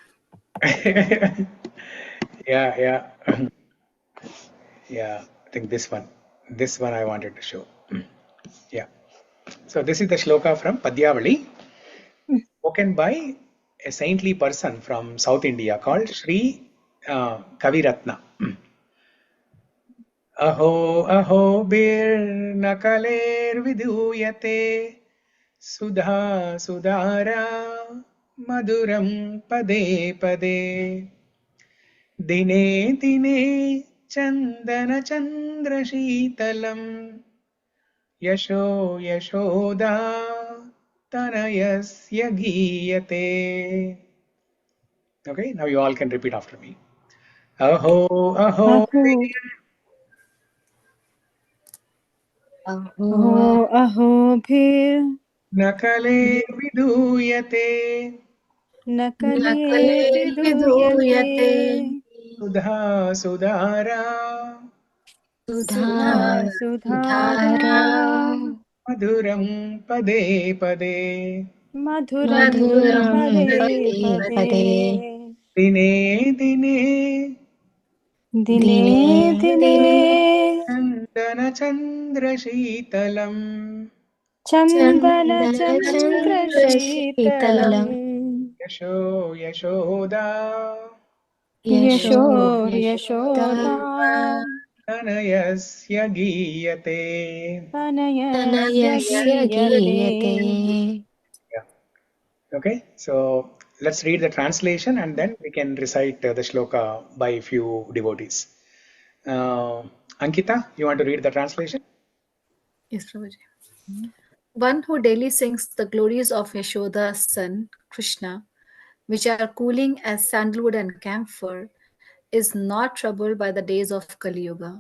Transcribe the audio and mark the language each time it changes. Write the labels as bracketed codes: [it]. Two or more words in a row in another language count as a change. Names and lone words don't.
[en] yeah. Yeah, I think this one I wanted to show. Yeah. So this is the shloka from Padyavali, spoken by a saintly person from South India called Śrī Kaviratna. [sa] अहो अहो बिर् नकलेर् विदुयते सुधा सुधार मधुरं पदे पदे दिने दिने चन्दन चन्द्र शीतलं यशो यशोदा तनयस्य गीयते. [en] Okay, now you all can repeat after me. [sa] अहो अहो अहो अहो भिर् नकले विदुयते नकले विदुयते सुधा सुधार Sudha sudhara मधुरं पदे पदे madhuram Madhuram pade पदे पदे pade दिने दिने dine Dine dine चन्दन चन्द्र शीतलं chandana Chandana chandra चन्द्र शीतलं shitalam यशो यशोदा यशो यशोदा yashoda तनयस्य गीयते. tanayasya Tanayasya giyate. Giyate. [en] Yeah. Okay, so let's read the translation and then we can recite the shloka by a few devotees. Ankita, you want to read the translation? Yes, Prabhuji. One who daily sings the glories of Yashoda's son, Krishna, which are cooling as sandalwood and camphor, is not troubled by the days of Kali Yuga.